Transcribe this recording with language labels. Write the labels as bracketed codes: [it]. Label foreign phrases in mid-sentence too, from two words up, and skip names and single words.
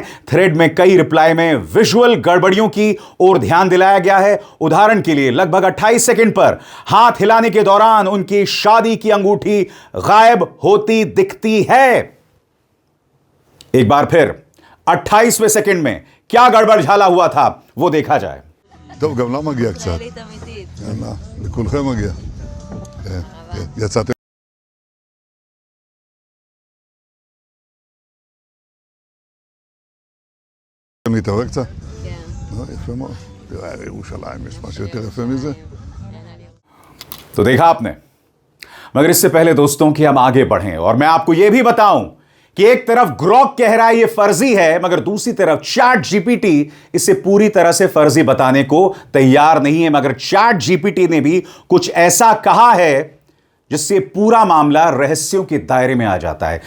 [hi] थ्रेड में कई रिप्लाई में विजुअल गड़बड़ियों की ओर ध्यान दिलाया गया है। उदाहरण के लिए लगभग 28 सेकंड पर हाथ हिलाने के दौरान उनकी शादी की अंगूठी गायब होती दिखती है। एक बार फिर 28वें सेकंड में क्या गड़बड़ झाला हुआ था वो देखा जाए। [he] טוב, גם לה מגיע קצת. ישראלית אמיתית. יאללה, לכולכם מגיע. כן, כן. יצאתם? להתעורר קצת? כן. לא, יפה מאוד. תראה, על ירושלים, יש משהו יותר יפה מזה? אין על ירושלים. [hi] तो देखा आपने, मगर इससे पहले दोस्तों कि हम आगे बढ़ें और मैं आपको यह भी बताऊं कि एक तरफ ग्रॉक कह रहा है ये फर्जी है, मगर दूसरी तरफ चैट जीपीटी इसे पूरी तरह से फर्जी बताने को तैयार नहीं है। मगर चैट जीपीटी ने भी कुछ ऐसा कहा है जिससे पूरा मामला रहस्यों के दायरे में आ जाता है।